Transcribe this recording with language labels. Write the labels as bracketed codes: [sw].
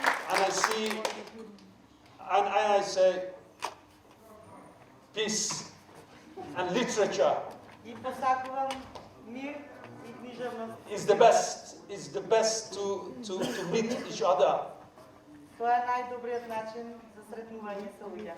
[en] And I see, and I say peace and literature [mk] И посакувам мир и книжевност. [en] is the best to meet each other. [mk] Тоа е најдобриот начин за сретнување со луѓе.